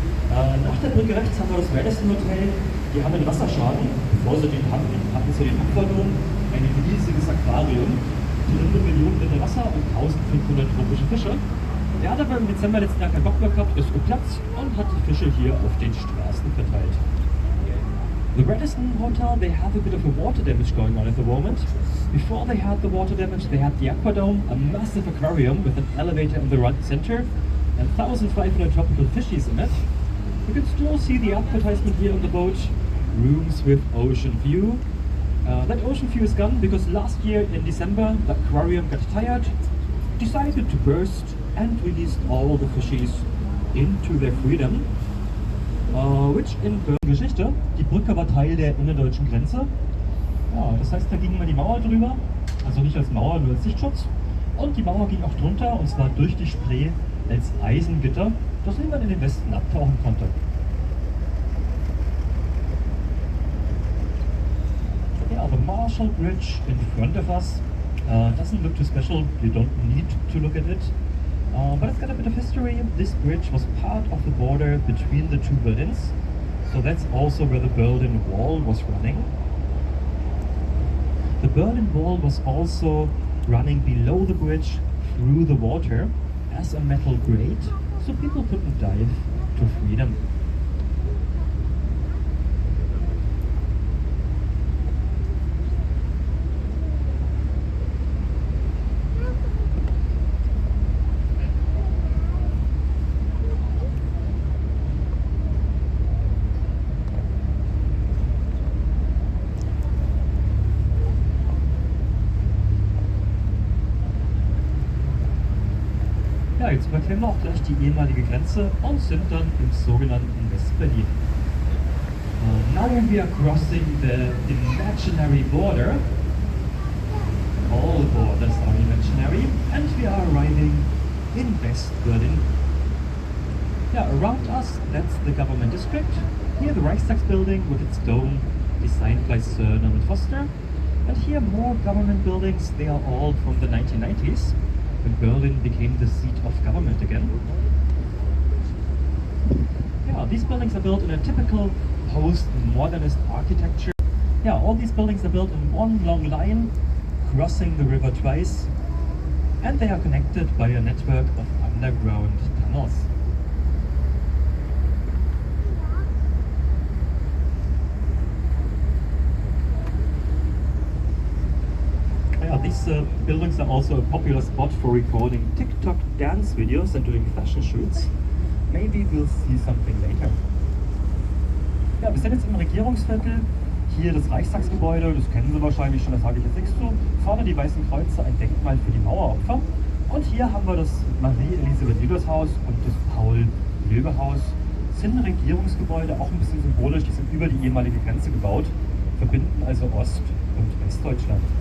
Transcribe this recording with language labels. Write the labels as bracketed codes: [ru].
[de] Nach der Brücke rechts haben wir das Radisson Hotel. Die haben einen Wasserschaden. Bevor sie den hatten sie den Aquadom, ein riesiges Aquarium, 300 Millionen Liter Wasser und 1500 tropische Fische. Der hat aber im Dezember letzten Jahr keinen Bock mehr gehabt, ist geplatzt und hat die Fische hier auf den Straßen verteilt. [en] The Radisson Hotel, they have a bit of a water damage going on at the moment. Before they had the water damage, they had the Aquadome, a massive aquarium with an elevator in the right center and 1,500 tropical fishies in it. You can still see the advertisement here on the boat, rooms with ocean view. That ocean view is gone because last year in December, the aquarium got tired, decided to burst and released all the fishies into their freedom. [de] Which in Geschichte, die Brücke war Teil der innerdeutschen Grenze. Ja, das heißt, da ging mal die Mauer drüber, also nicht als Mauer, nur als Sichtschutz. Und die Mauer ging auch drunter, und zwar durch die Spree als Eisengitter, das niemand in den Westen abtauchen konnte. [en] Yeah, the Marshall Bridge in front of us doesn't look too special, you don't need to look at it. But it's got a bit of history. This bridge was part of the border between the two Berlins, so that's also where the Berlin Wall was running. The Berlin Wall was also running below the bridge through the water as a metal grate, so people couldn't dive to freedom. [de] Ja, jetzt überqueren wir auch gleich die ehemalige Grenze und sind dann im sogenannten West-Berlin. [en] Now we are crossing the imaginary border all aboard the Starry Imaginary, and we are arriving in West Berlin. Yeah, around us, that's the government district. Here the Reichstag building with its dome, designed by Sir Norman Foster. And here more government buildings, they are all from the 1990s, when Berlin became the seat of government again. Yeah, these buildings are built in a typical post-modernist architecture. Yeah, all these buildings are built in one long line, crossing the river twice, and they are connected by a network of underground tunnels. Yeah, these buildings are also a popular spot for recording TikTok dance videos and doing fashion shoots. Maybe we'll see something later. [de] Ja, wir sind jetzt im Regierungsviertel. Hier das Reichstagsgebäude, das kennen Sie wahrscheinlich schon, das sage ich jetzt nichts zu. Vorne die Weißen Kreuze, ein Denkmal für die Maueropfer. Und hier haben wir das Marie-Elisabeth-Lübers-Haus und das Paul-Löbe-Haus. Das sind Regierungsgebäude, auch ein bisschen symbolisch, die sind über die ehemalige Grenze gebaut, verbinden also Ost- und Westdeutschland.